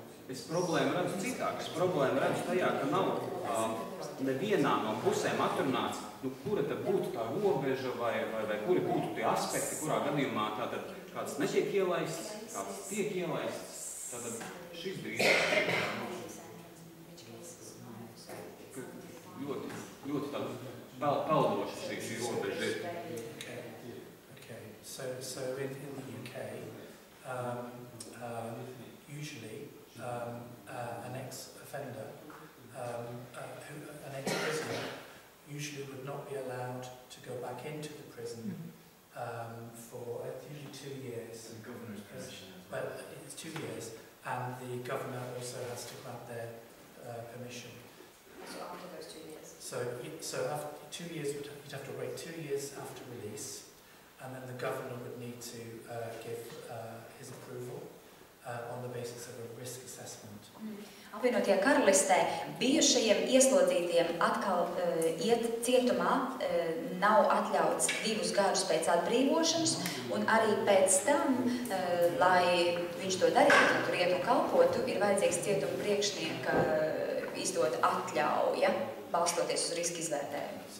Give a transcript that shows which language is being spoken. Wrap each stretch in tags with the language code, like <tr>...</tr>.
<lv>Es problēmu redzu citāk. Es problēmu redzu tajā, ka nav nevienā no pusēm atrunāts, kura tad būtu tā robeža vai kuri būtu tie aspekti, kurā gadījumā tātad kāds netiek ielaists, kāds tiek ielaists. Tātad šis brīdis ļoti tāda peldoša šī robeža ir.</lv> <en>Okay. So in the UK, usually an ex-offender an ex-prisoner usually would not be allowed to go back into the prison for usually 2 years. The governor's permission. Well, it's 2 years, and the governor also has to grant their permission. So after those 2 years? So after 2 years, you'd have to wait 2 years after release, and then the governor would need to give his approval on the basis of a risk assessment.</en> <lv>Apvienotajā karalistē bijušajiem ieslodzītiem atkal iet cietumā nav atļauts 2 gadus pēc atbrīvošanas, un arī pēc tam, lai viņš to darītu, tur iet un kalpotu, ir vajadzīgs cietuma priekšnieka izdot atļauja, balstoties uz riska izvērtējumu.</lv>